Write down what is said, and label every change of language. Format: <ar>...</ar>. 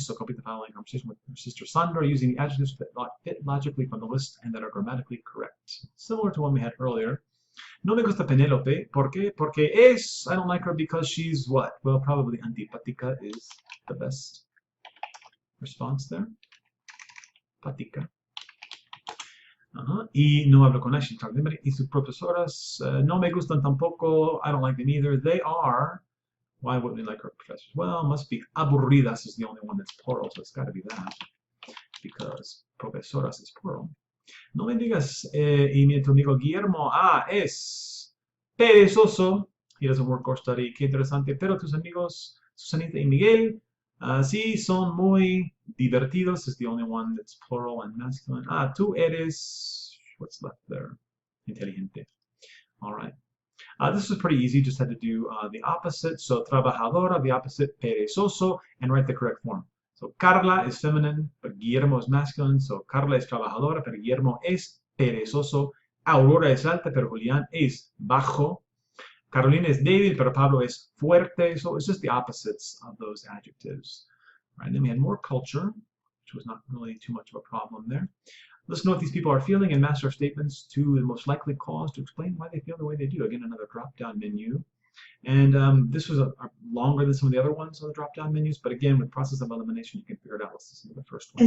<en>So complete the following conversation with your sister Sandra using the adjectives that fit logically from the list and that are grammatically correct. Similar to one we had earlier.</en> <es>No me gusta Penélope. ¿Por qué? Porque es.</es> <en>I don't like her because she's what? Well, probably antipática is the best response there. Pática.</en> <es>Y no hablo con ella. Y sus profesoras no me gustan tampoco.</es> <en>I don't like them either. They are. Why wouldn't we like our professors? Well, must be aburridas is the only one that's plural, so it's got to be that. Because profesoras is plural.</en> <es>No me digas, y mi amigo Guillermo, es perezoso.</es> <en>He doesn't work or study.</en> <es>Qué interesante. Pero tus amigos, Susanita y Miguel, sí, son muy divertidos.</es> <en>Is the only one that's plural and masculine.</en> <es>Tú eres,</es> <en>what's left there? Inteligente. All right. This was pretty easy. Just had to do the opposite. So trabajadora, the opposite, perezoso, and write the correct form. So Carla is feminine, but Guillermo is masculine.</en> <es>So Carla es trabajadora, pero Guillermo es perezoso. Aurora es alta, pero Julián es bajo. Carolina is débil, pero Pablo es fuerte.</es> <en>So it's just the opposites of those adjectives. Right, and then we had more culture, which was not really too much of a problem there. Let's know what these people are feeling and match their statements to the most likely cause to explain why they feel the way they do. Again, another drop-down menu. And this was longer than some of the other ones on the drop-down menus, but again, with process of elimination, you can figure it out. Let's listen to the first one.</en>